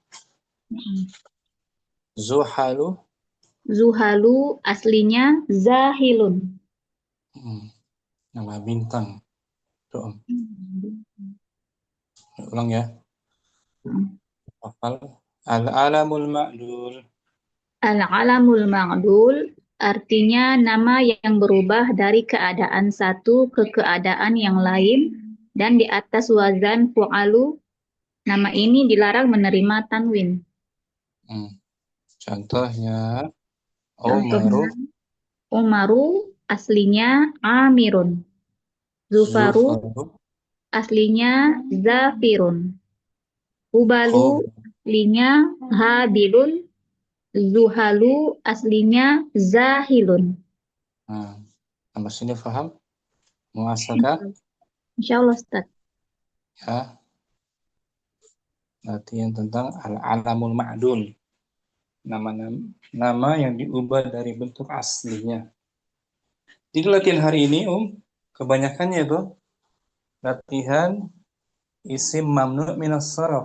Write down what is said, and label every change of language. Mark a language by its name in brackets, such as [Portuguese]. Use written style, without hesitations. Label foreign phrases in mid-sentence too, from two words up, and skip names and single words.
[Indonesian] Zuhalu, Zuhalu aslinya Zahilun. nama bintang. Tuh, Om. Ulang ya. Hafal. [Arabic] العلم المعدول. العلم المعدول [Indonesian] artinya nama yang berubah dari keadaan satu ke keadaan yang lain dan di atas [Arabic] وزن فُعَل. [Indonesian] Nama ini dilarang menerima tanwin. Contohnya, Umaru. Contohnya, Umaru aslinya Amirun. Zufaru Zufaru. aslinya Zafirun. Hubalu Hub. aslinya Habilun. Zuhalu aslinya Zahilun. Nah, sampai sini paham? Muasakah? [Arabic] إن شاء الله, [Indonesian] Ustaz. Ya. Latihan tentang [Arabic] العلم المعدول. [Indonesian] Nama yang diubah dari bentuk aslinya. Jadi latihan hari ini, kebanyakannya itu latihan [Arabic] اسم ممنوع من الصرف.